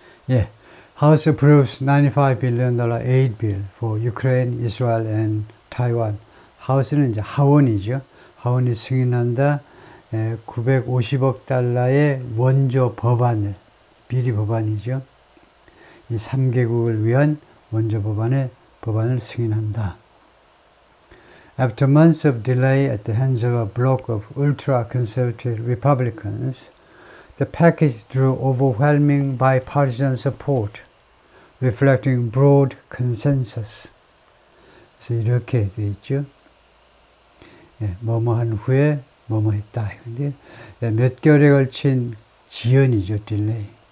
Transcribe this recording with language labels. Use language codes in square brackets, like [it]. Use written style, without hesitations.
[en] 예, House approves $95 billion aid bill for Ukraine, Israel and Taiwan. [ko] 하우스는 이제 하원이죠. 하원이 승인한다 950억 달러의 원조 법안을, 비리 법안이죠. 이 3개국을 위한 원조 법안을 승인한다. [en] After months of delay at the hands of a bloc of ultra-conservative Republicans, the package drew overwhelming bipartisan support, reflecting broad consensus. [ko] 그래서 이렇게 되어 있죠. 예, 뭐뭐한 후에 뭐뭐 했다. 근데 몇 개월에 걸친 지연이죠, 딜레이.